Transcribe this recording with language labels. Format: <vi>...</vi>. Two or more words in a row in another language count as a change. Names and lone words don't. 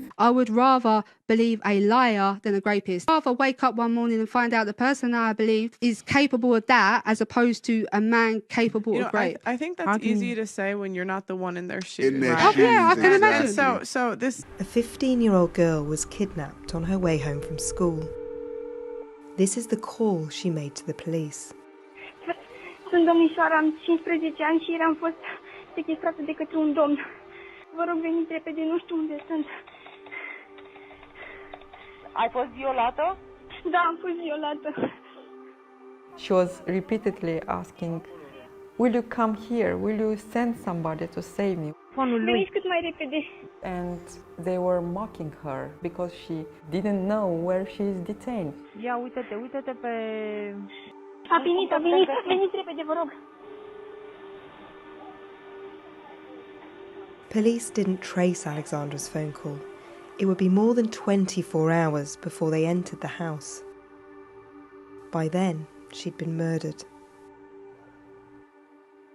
<en>I would rather believe a liar than a rapist. I'd rather wake up one morning and find out the person that I believed is capable of that as opposed to a man capable of rape. I think that's easy to say when you're not the one in their shoes. Oh yeah, I can imagine. So this... A 15-year-old girl was kidnapped on her way home from school. This is the call she made to the police.</en> <ro>Sunt domnișoara, am 15 ani și ieri am fost sechestrată de către un domn. Vă rog, veniți repede, nu știu unde sunt. Ai fost violată? Da, am fost violată.</ro> <en>She was repeatedly asking, will you come here? Will you send somebody to save me?</en> <ro>Veniți cât mai repede.</ro> <en>And they were mocking her because she didn't know where she is detained.</en> <ro>Ia, uite-te pe... A venit, veniți repede, vă rog.</ro> <en>Police didn't trace Alexandra's phone call. It would be more than 24 hours before they entered the house. By then, she'd been murdered.</en>